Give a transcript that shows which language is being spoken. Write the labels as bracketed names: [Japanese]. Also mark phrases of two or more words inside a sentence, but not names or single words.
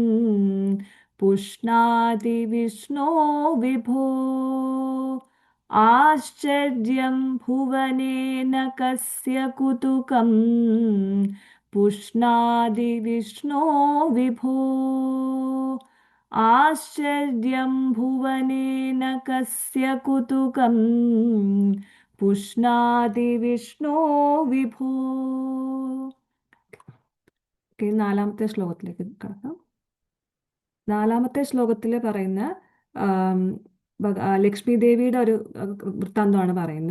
[Sanskrit] पुष्णाति विष्णो विभो आश्चर्यं भुवनेन कस्य कुतुकम् पुष्णाति विष्णो विभो आश्चर्यं भुवनेन कस्य कुतुकम् പുഷ്ണാതി വിഷ്ണോ വിഭോ. [Malayalam] നാലാമത്തെ ശ്ലോകത്തിലേക്ക് കടക്കാം. നാലാമത്തെ ശ്ലോകത്തിൽ പറയുന്ന ലക്ഷ്മി ദേവിയുടെ ഒരു വൃത്താന്തമാണ് പറയുന്നത്.